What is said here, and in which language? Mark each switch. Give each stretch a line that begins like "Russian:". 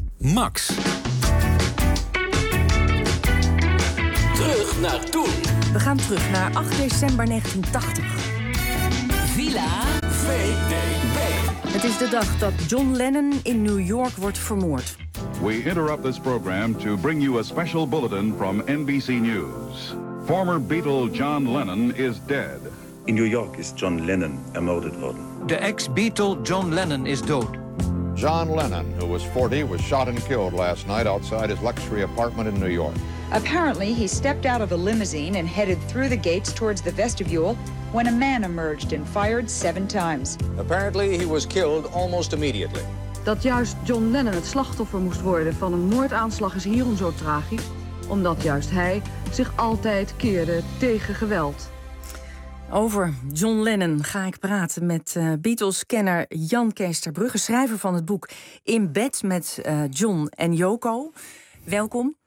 Dutch: Max. Terug naar toen. We gaan terug naar 8 december 1980. Villa VDB. Het is de dag dat John Lennon in New York wordt vermoord.
English: We interrupt this program to bring you a special bulletin from NBC News. Former Beatle John Lennon is dead.
Dutch: In New York is John Lennon ermordet worden. De ex-Beatle John Lennon is dood.
English: John Lennon, who was 40, was shot and killed last night outside his luxury apartment in New York. Apparently, he stepped out of a limousine and headed through the gates towards the vestibule when a man emerged and fired 7 times. Apparently, he was killed almost immediately.
Dutch: Dat juist John Lennon het slachtoffer moest worden van een moordaanslag is hierom zo tragisch, omdat juist hij zich altijd keerde tegen geweld. Over John Lennon ga ik praten met Beatles-kenner Jan-Kees ter Brugge, schrijver van het boek In bed met John en Yoko. Welkom.